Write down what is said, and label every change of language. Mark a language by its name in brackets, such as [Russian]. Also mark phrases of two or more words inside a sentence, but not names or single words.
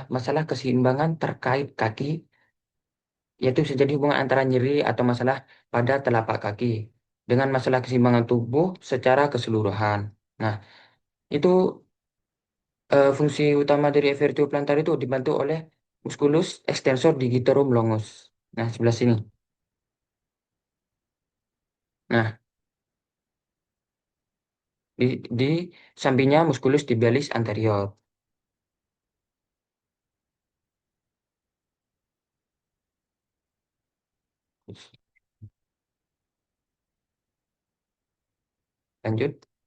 [Indonesian] masalah keseimbangan terkait kaki, yaitu bisa jadi hubungan antara nyeri atau masalah pada telapak kaki dengan masalah keseimbangan tubuh secara keseluruhan. Nah, itu fungsi utama dari [Latin] evertio plantar [Indonesian] itu dibantu oleh [Latin] musculus extensor digitorum longus. [Indonesian] Nah, sebelah sini. Nah, di sampingnya [Latin] musculus tibialis anterior. [Indonesian] Lanjut.